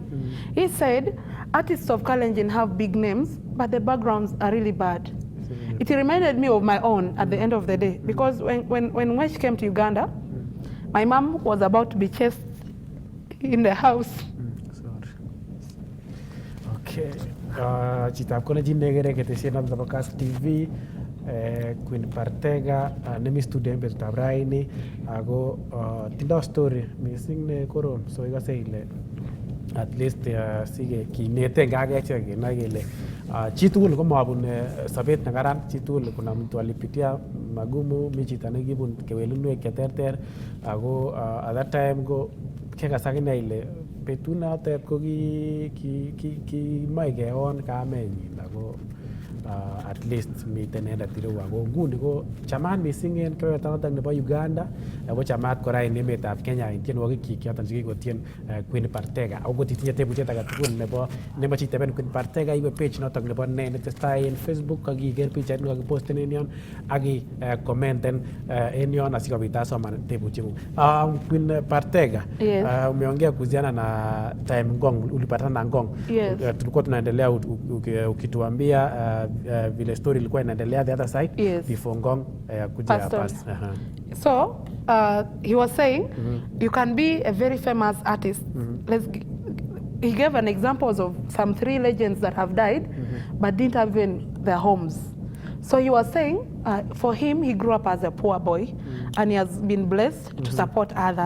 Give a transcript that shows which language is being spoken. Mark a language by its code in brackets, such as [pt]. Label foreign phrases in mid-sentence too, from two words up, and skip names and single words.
[en] He said, artists of Kalenjin have big names, but the backgrounds are really bad. It reminded me of my own at the end of the day, because when Wesh came to Uganda, my mom was about to be chased in the house. Sorry. Okay. [kln] Chitab kona jinegere ketesiena mtaba KASS TV Queen Barteka nemi student bet tabraini ago tindo story missing ne koron so ikase ile [en] at least [kln] sige kinete ngage cheke na kele chitugul ko mabun sabet na karan chitugul kuna [sw] mtu alipitia magumu [kln] michita ne gibun kewelunwek cheterter ago [en] at that time [kln] go kekasakina ile betuna tet ko ki maige on kamenyin ago [en] at least [kln] miten en ratiro ago nguni ko chamat missing en kebeberta nebo Uganda ago chamat kora en emetab Kenya en tienwogik kyik choton chekikotien Queen Barteka ago titinye tebutiet agetugul nebo nemoche iteben Queen Barteka iwe page noton nebo ne netestai en Facebook ak iker pichait nekakiposten en yon ak commenten en yon asikobit asoman tebutieng'ung. [sw] Queen Barteka, umeongea kuhusiana na time Ngong, ulipatana na Ngong. Tulikuwa tunaendelea ukituambia vile story ilikuwa inaendelea [en] the other side before [sw] Ngong kuja pass. [en] So he was saying you can be a very famous artist. He gave an examples of some 3 legends that have died but didn't have even their homes. So he was saying for him, he grew up as a poor boy and he has been blessed to support others.